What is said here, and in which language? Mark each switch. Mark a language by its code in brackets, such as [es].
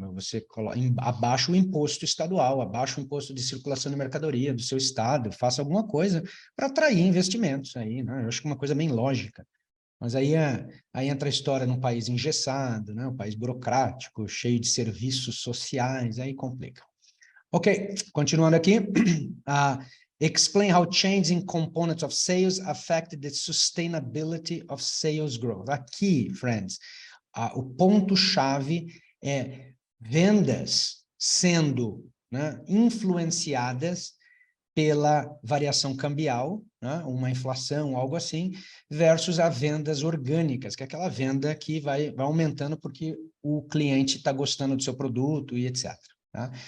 [pt] Você coloca, abaixa o imposto estadual, abaixa o imposto de circulação de mercadoria do seu estado, faça alguma coisa para atrair investimentos aí, né? Eu acho que é uma coisa bem lógica. Mas aí entra a história num país engessado, né? Um país burocrático, cheio de serviços sociais, aí complica. Ok, continuando aqui. [en] Explain how changing components of sales affect the sustainability of sales growth. [pt] Aqui, friends, o ponto-chave é vendas sendo, né, influenciadas pela variação cambial, né, uma inflação, algo assim, versus as vendas orgânicas, que é aquela venda que vai aumentando porque o cliente está gostando do seu produto e etc. Tá?